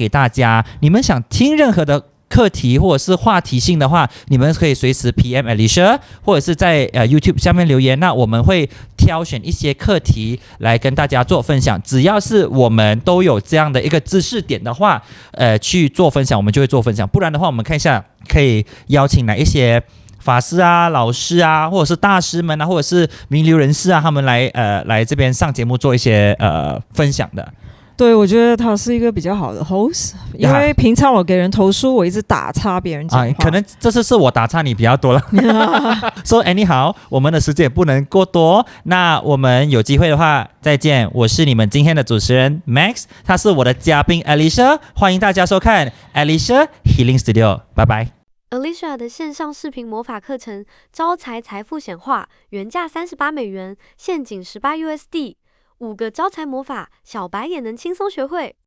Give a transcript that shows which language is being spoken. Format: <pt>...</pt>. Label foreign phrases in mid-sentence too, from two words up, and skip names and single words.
<zh>給大家，你們想聽任何的課題或者是話題性的話，你們可以隨時 PM Alicia， 或者是在YouTube 下面留言，那我們會挑選一些課題來跟大家做分享，只要是我們都有這樣的一個知識點的話，去做分享，我們就會做分享，不然的話我們看一下可以邀請哪一些法師啊、老師啊，或者是大師們啊，或者是名流人士啊，他們來這邊上節目做一些分享的。對，我覺得他是一個比較好的 host， 因為平常我給人投訴，我一直打岔別人講話，可能這次是我打岔你比較多了。</zh> <en>So anyhow，</en> <zh>我們的時間也不能過多，那我們有機會的話再見。我是你們今天的主持人 Max， 他是我的嘉賓 Alicia， 歡迎大家收看 Alicia Healing Studio，拜拜。 Alicia 的線上視頻魔法課程招財財富顯化，原價$38，現僅$18，5個招財魔法，小白也能輕鬆學會。</zh>